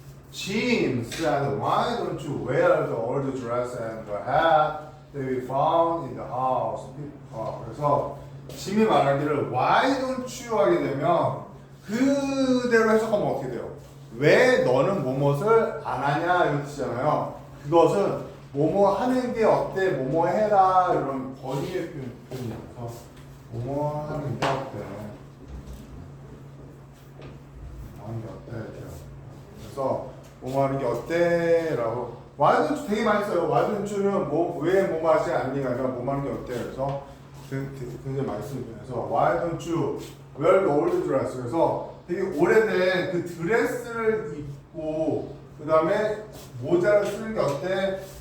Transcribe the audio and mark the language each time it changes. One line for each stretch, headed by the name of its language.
English: Jim said, "Why don't you wear the old dress and the hat that we found in the house?"
Korean: 그래서 짐이 말하기를
English: Why don't you
Korean: 하게 되면 그대로 해석하면 어떻게 돼요? 왜 너는 뭐뭇을 안 하냐 이런 뜻이잖아요. 그것은 뭐뭐 하는 게 어때? 뭐뭐 해라 이런 권위의 표현이에요. 뭐뭐 하는 게 어때? 하는 게 어때? 이렇게요. 그래서 뭐뭐 하는 게 어때? 라고
English: Why don't you
Korean: 되게 많이 써요. Why don't you는 왜 뭐뭐 하지 않니? 아니라 뭐뭐 하는 게 어때? 그래서 굉장히 많이 씁니다.
English: 그래서 Why don't you wear the old dress?
Korean: 그래서 되게 오래된 그 드레스를 입고 그 다음에 모자를 쓰는 게 어때?